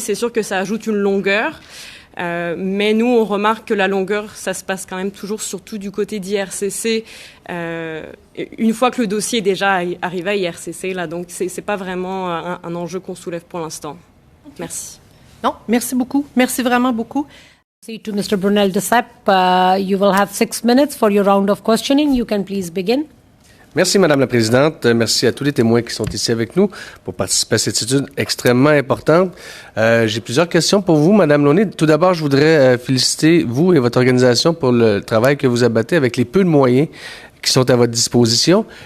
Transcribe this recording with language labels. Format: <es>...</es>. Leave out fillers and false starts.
<fr>C'est sûr que ça ajoute une longueur, mais nous, on remarque que la longueur, ça se passe quand même toujours surtout du côté d'IRCC. Une fois que le dossier est déjà arrivé à IRCC, là, donc c'est pas vraiment un enjeu qu'on soulève pour l'instant. Merci. Non, merci beaucoup. Merci vraiment beaucoup.</fr> <en>To Mr. Brunel Desep, you will have 6 minutes for your round of questioning. You can please begin.</en> <fr>Merci, Madame la Présidente. Merci à tous les témoins qui sont ici avec nous pour participer à cette étude extrêmement importante. J'ai plusieurs questions pour vous, Madame Launay. Tout d'abord, je voudrais féliciter vous et votre organisation pour le travail que vous abattez avec les peu de moyens qui sont à votre disposition.</fr>